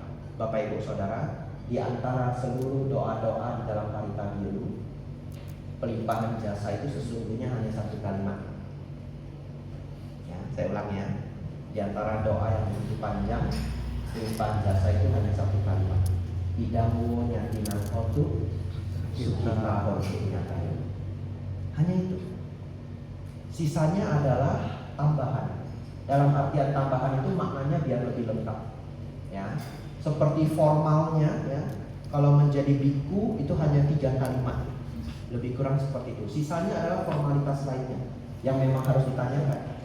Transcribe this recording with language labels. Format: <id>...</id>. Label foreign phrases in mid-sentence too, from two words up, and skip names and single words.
<id>Bapak Ibu Saudara, di antara seluruh doa-doa di dalam Parita Biru, pelimpahan jasa itu sesungguhnya hanya 1 kalimat. Ya, saya ulang ya. Di antara doa yang begitu panjang, pelimpahan jasa itu hanya 1 kalimat.</id> <pi>Idamu nyatinang hotu sukita hotu nyatayo.</pi> <id>Hanya itu. Sisanya adalah tambahan. Dalam artian tambahan itu maknanya biar lebih lengkap. Ya, seperti formalnya ya. Kalau menjadi biku itu hanya 3 kalimat. Lebih kurang seperti itu. Sisanya adalah formalitas lainnya yang memang harus ditanyakan.</id>